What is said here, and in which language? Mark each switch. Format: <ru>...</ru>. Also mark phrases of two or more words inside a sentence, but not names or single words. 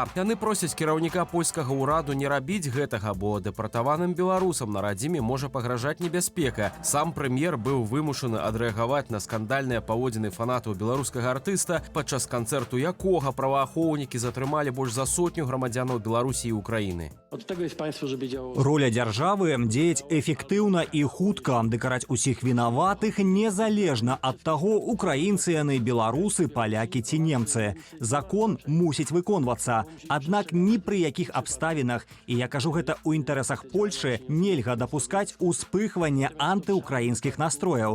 <be>Яны просяць кіраўніка польскага ўраду не рабіць гэтага, бо дэпартаваным беларусам на радзіме можа пагражаць небяспека. Сам прэм'ер быў вымушаны адрэагаваць на скандальныя паводзіны фанатаў беларускага артыста, падчас канцэрту якога праваахоўнікі затрымалі больш за 100 грамадзянаў Беларусі і Украіны.</be> <pl>Od tego jest państwo, żeby działało.</pl> <be>Роля дзяржавы дзеяць эфектыўна і хутка, ды караць усіх вінаватых незалежна ад таго, украінцы яны, беларусы, палякі ці немцы. Закон мусіць выконвацца. Аднак ні пры якіх абставінах, і я кажу гэта ў інтарэсах Польшы, нельга дапускаць успыхвання антыукраінскіх настрояў.</be>